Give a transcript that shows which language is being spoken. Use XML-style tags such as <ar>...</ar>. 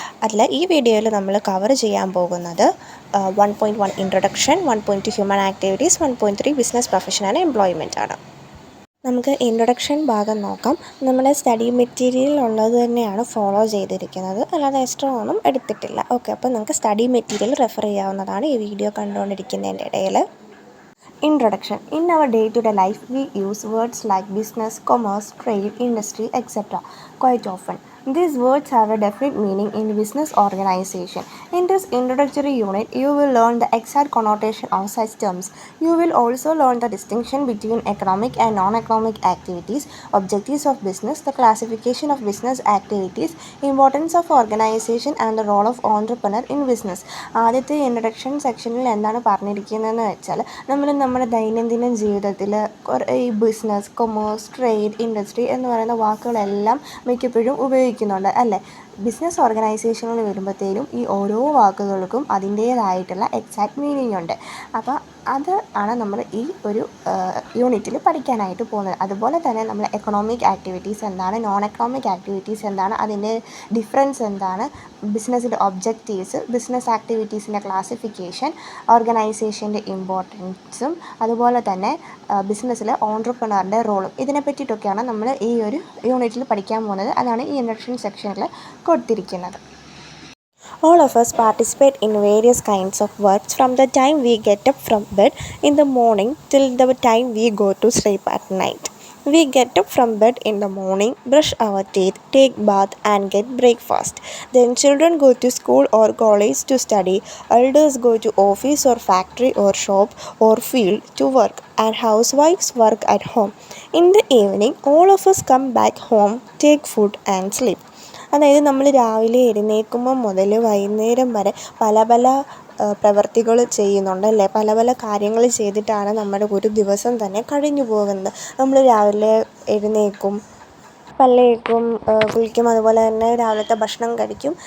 <ml>അതിൽ ഈ വീഡിയോയിൽ നമ്മൾ കവർ ചെയ്യാൻ പോകുന്നത് 1.1 introduction, 1.2 human activities, 1.3 business profession and employment ആണ്. നമുക്ക് ഇൻട്രൊഡക്ഷൻ ഭാഗം നോക്കാം. നമ്മുടെ സ്റ്റഡി മെറ്റീരിയൽ ഉള്ളത് തന്നെയാണ് ഫോളോ ചെയ്തിരിക്കുന്നത്, അല്ലാതെ എക്സ്ട്രാ ഒന്നും എടുത്തിട്ടില്ല. ഓക്കെ, അപ്പോൾ നമുക്ക് സ്റ്റഡി മെറ്റീരിയൽ റെഫർ ചെയ്യാവുന്നതാണ് ഈ വീഡിയോ കണ്ടുകൊണ്ടിരിക്കുന്നതിൻ്റെ ഇടയിൽ.</ml> <en>Introduction. In our day-to-day life, we use words like business, commerce, trade, industry, etc. quite often. These words have a definite meaning in business organization. In this introductory unit, you will learn the exact connotation of such terms. You will also learn the distinction between economic and non-economic activities, objectives of business, the classification of business activities, importance of organization and the role of entrepreneur in business.</en> <ml>ആദ്യത്തെ introduction സെക്ഷനിൽ എന്താണ് പറഞ്ഞിരിക്കുന്നതെന്ന് വെച്ചാൽ നമ്മുടെ ദൈനംദിന ജീവിതത്തിൽ ഈ business, commerce, trade, industry എന്ന് പറയുന്ന വാക്കുകളെല്ലാം മിക്കപ്പോഴും ഉപയോഗിക്കുന്നുണ്ട് അല്ലേ. ബിസിനസ് ഓർഗനൈസേഷനുകൾ വരുമ്പോഴത്തേനും ഈ ഓരോ വാക്കുകൾക്കും അതിൻ്റേതായിട്ടുള്ള എക്സാക്റ്റ് മീനിങ് ഉണ്ട്. അപ്പോൾ അത് ആണ് നമ്മൾ ഈ ഒരു യൂണിറ്റിൽ പഠിക്കാനായിട്ട് പോകുന്നത്. അതുപോലെ തന്നെ നമ്മൾ എക്കണോമിക് ആക്ടിവിറ്റീസ് എന്താണ്, നോൺ എക്കണോമിക് ആക്ടിവിറ്റീസ് എന്താണ്, അതിൻ്റെ ഡിഫറൻസ് എന്താണ്, ബിസിനസ്സിൻ്റെ ഒബ്ജക്റ്റീവ്സ്, ബിസിനസ് ആക്ടിവിറ്റീസിൻ്റെ ക്ലാസിഫിക്കേഷൻ, ഓർഗനൈസേഷൻ്റെ ഇമ്പോർട്ടൻസും അതുപോലെ തന്നെ ബിസിനസ്സിലെ ഓൺട്രപ്രണറിൻ്റെ റോളും, ഇതിനെ പറ്റിയിട്ടൊക്കെയാണ് നമ്മൾ ഈ ഒരു യൂണിറ്റിൽ പഠിക്കാൻ പോകുന്നത്. അതാണ് ഈ ഇൻട്രൊഡക്ഷൻ സെക്ഷനിൽ കൊടുത്തിരിക്കുന്നത്.</ml> <en>All of us participate in various kinds of works from the time we get up from bed in the morning till the time we go to sleep at night. We get up from bed in the morning, brush our teeth, take bath and get breakfast. Then children go to school or college to study. Elders go to office or factory or shop or field to work, and housewives work at home. In the evening, all of us come back home, take food and sleep.</en> <ml>അതായത് നമ്മൾ രാവിലെ എഴുന്നേൽക്കുമ്പോൾ മുതൽ വൈകുന്നേരം വരെ പല പല പ്രവർത്തികൾ ചെയ്യുന്നുണ്ട് അല്ലേ. പല പല കാര്യങ്ങൾ ചെയ്തിട്ടാണ് നമ്മുടെ ഒരു ദിവസം തന്നെ കഴിഞ്ഞു പോകുന്നത്. നമ്മൾ രാവിലെ എഴുന്നേൽക്കും, പല്ലേക്കും, കുളിക്കും, അതുപോലെ തന്നെ രാവിലത്തെ ഭക്ഷണം കഴിക്കും.</ml>